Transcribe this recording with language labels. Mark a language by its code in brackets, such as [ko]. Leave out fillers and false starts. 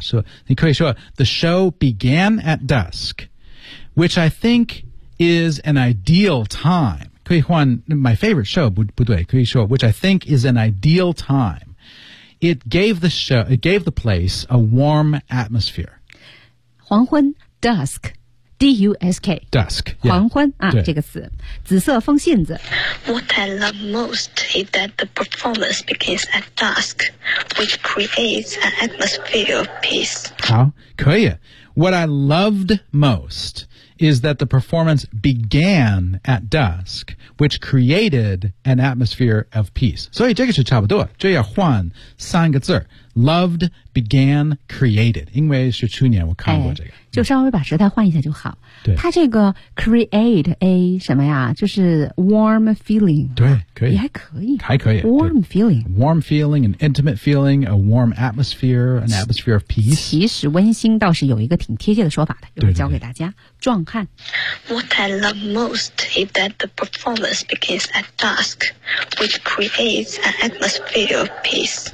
[zh] 所以你可以说 [en] the show began at dusk, which I think is an ideal time. [zh] 可以换 [en] my favorite show, [zh] 不对，可以说 [en] which I think is an ideal time. It gave the show, it gave the place a warm atmosphere. 黄昏 dusk. D-U-S-K Dusk、yeah. [zh] 黄昏啊这个词紫色风信子 [en] What I love most is that the performance begins at dusk which creates an atmosphere of peace [zh] 好可以 [en] What I loved most is that the performance began at dusk, which created an atmosphere of peace. [zh] 所以这个是差不多，这要换三个字儿。 [en] Loved, began, created. [zh] 因为是去年我看过这个。就稍微把时态换一下就好。对。它这个 create a 什么呀，就是 [en] warm feeling. [zh] 对，可以。也还可以。还可以。 [en] Warm feeling. Warm feeling, an intimate feeling, a warm atmosphere, an atmosphere of peace. [zh] 其实温馨倒是有一个挺贴切的说法的，一会儿教给大家。对对对。壮汉。 [en] What I love most is that the performance begins at dusk, which creates an atmosphere of peace.